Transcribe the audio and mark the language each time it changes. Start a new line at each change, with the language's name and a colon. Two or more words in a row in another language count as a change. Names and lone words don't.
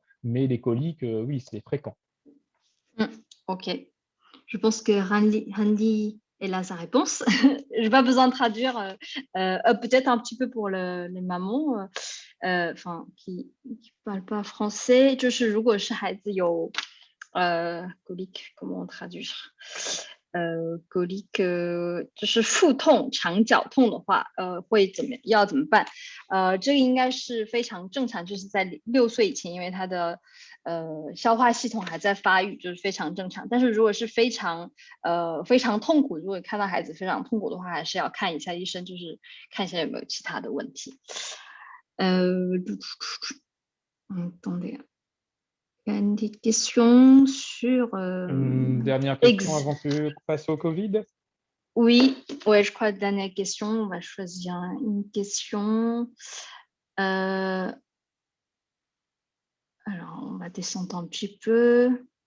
French: Mais les coliques, oui, c'est fréquent. Mm, OK. Je pense que Randy est là sa réponse. Je n'ai pas besoin de traduire, peut-être un petit peu pour les mamans, enfin, qui ne parlent pas français.
Chinese: 就是如果是孩子有
French: colique, comment traduire?
Chinese: colique 就是腹痛、肠绞痛的话，要怎么办？这个应该是非常正常，就是在6岁以前，因为他的消化系统还在发育，就是非常正常。但是如果是非常痛苦，如果看到孩子非常痛苦的话，还是要看一下医生，就是看一下有没有其他的问题。attendez.
French: Il y a une question sur Une dernière question avant que passer au Covid. Oui, ouais, je crois dernière question. On va choisir une question. Alors, on va descendre un petit peu.